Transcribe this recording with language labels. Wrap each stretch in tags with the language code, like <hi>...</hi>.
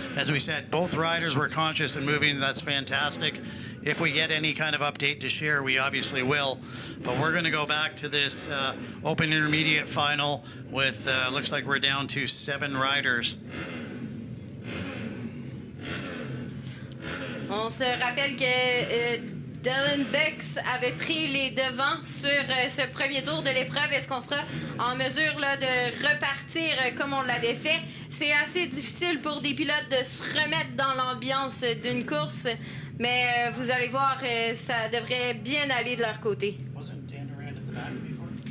<en>As we said, both riders were conscious and moving. That's fantastic. If we get any kind of update to share, we obviously will. But we're going to go back to this open intermediate final with, looks like we're down to 7 riders.</en> <fr>On se rappelle que Dylan Bex avait pris les devants sur ce premier tour de l'épreuve. Est-ce qu'on sera en mesure là, de repartir comme on l'avait fait? C'est assez difficile pour des pilotes de se remettre dans l'ambiance d'une course, mais vous allez voir, ça devrait bien aller de leur côté.</fr> <en>Wasn't Dan Durant at the back before?</en>